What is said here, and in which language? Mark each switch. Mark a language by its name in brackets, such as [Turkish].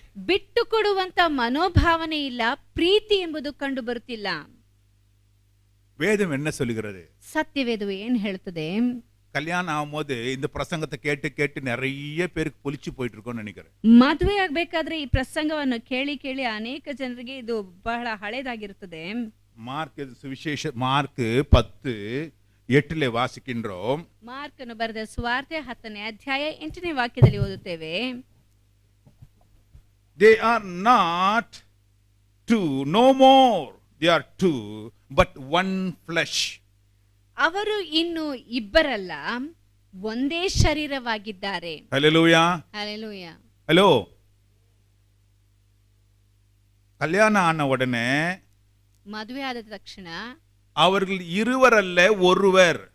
[Kannada] ಬಿಟ್ಟು ಕೊಡುವಂತ ಮನೋಭಾವನೆ ಇಲ್ಲ, ಪ್ರೀತಿ ಎಂಬುದು ಕಂಡು ಬರುತ್ತಿಲ್ಲ. [Tamil] வேதம் என்ன சொல்லுகிறது? [Kannada] ಸತ್ಯವೇದವು ಏನ್ ಹೇಳ್ತದೆ? [Tamil] கல்யாணம் ஆகும்போது இந்த பிரசங்கத்தை கேட்டு கேட்டு நிறைய பேருக்கு புளிச்சு போயிட்டு இருக்கோம்னு நினைக்கிறேன். [Kannada] ಮದುವೆ ಆಗ್ಬೇಕಾದ್ರೆ ಈ ಪ್ರಸಂಗವನ್ನು ಕೇಳಿ ಕೇಳಿ ಅನೇಕ ಜನರಿಗೆ ಇದು ಬಹಳ ಹಳೇದಾಗಿರುತ್ತದೆ. [Tamil] மார்க் சுவிசேஷ மார்க் 10:8 வாசிக்கின்றோம். [Kannada] ಮಾರ್ಕನು ಬರೆದ ಸುವಾರ್ತೆ 10ನೇ ಅಧ್ಯಾಯ 8ನೇ ವಾಕ್ಯದಲ್ಲಿ ಓದುತ್ತೇವೆ. [English] They are not two, no more. They are two, but one flesh. [Kannada] ಅವರು ಇನ್ನು ಇಬ್ಬರಲ್ಲ, ಒಂದೇ ಶರೀರವಾಗಿದ್ದಾರೆ. [English] Hallelujah. [Kannada] ಹಲ್ಲೆಲೂಯಾ. [Tamil] ஹலோ, கல்யாணம் ஆன உடனே [Kannada] ಮದುವೆ ಆದ ತಕ್ಷಣ [Tamil] அவர்கள் இருவரல்ல ஒருவர்.